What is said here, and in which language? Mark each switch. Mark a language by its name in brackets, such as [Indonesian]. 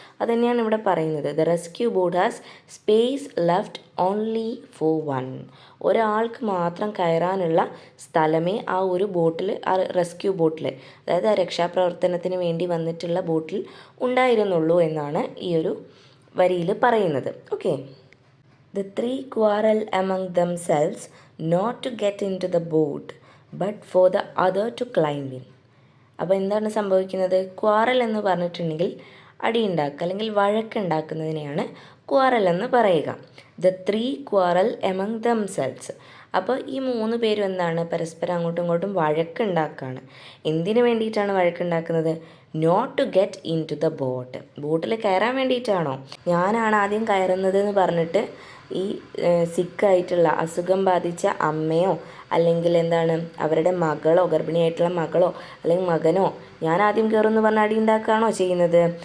[Malayalam] അത് തന്നെയാണ് ഇവിടെ പറയുന്നത്. [English] The rescue boat has space left only for one. [Malayalam] ഒരാൾക്ക് മാത്രം കയറാനുള്ള സ്ഥലമേ ആ ഒരു ബോട്ടിൽ, ആ റെസ്ക്യൂ ബോട്ടിൽ, അതായത് ആ രക്ഷാപ്രവർത്തനത്തിന് വേണ്ടി വന്നിട്ടുള്ള ബോട്ടിൽ ഉണ്ടായിരുന്നുള്ളൂ എന്നാണ് ഈ ഒരു വരിയിൽ പറയുന്നത്. [English] Okay, the 3 quarrel among themselves not to get into the boat but for the other to climb in. [Malayalam] അപ്പോൾ എന്താണ് സംഭവിക്കുന്നത്? ക്വാറൽ എന്ന് പറഞ്ഞിട്ടുണ്ടെങ്കിൽ അടിയുണ്ടാക്കുക അല്ലെങ്കിൽ വഴക്കുണ്ടാക്കുന്നതിനെയാണ് ക്വാറൽ എന്ന് പറയുക. [English] The 3 quarrel among themselves. [Malayalam] അപ്പോൾ ഈ 3 പേരും എന്താണ് പരസ്പരം അങ്ങോട്ടും ഇങ്ങോട്ടും വഴക്കുണ്ടാക്കുകയാണ്. എന്തിനു വേണ്ടിയിട്ടാണ് വഴക്കുണ്ടാക്കുന്നത്? [English] not to get into the boat, [Malayalam] ബോട്ടിൽ കയറാൻ വേണ്ടിയിട്ടാണോ? ഞാനാണ് ആദ്യം കയറുന്നത് എന്ന് പറഞ്ഞിട്ട് ഈ സിക്കായിട്ടുള്ള അസുഖം ബാധിച്ച അമ്മയോ അല്ലെങ്കിൽ എന്താണ് അവരുടെ മകളോ, ഗർഭിണിയായിട്ടുള്ള മകളോ അല്ലെങ്കിൽ മകനോ ഞാൻ ആദ്യം കയറുമെന്ന് പറഞ്ഞാൽ അടി ഉണ്ടാക്കുകയാണോ ചെയ്യുന്നത്?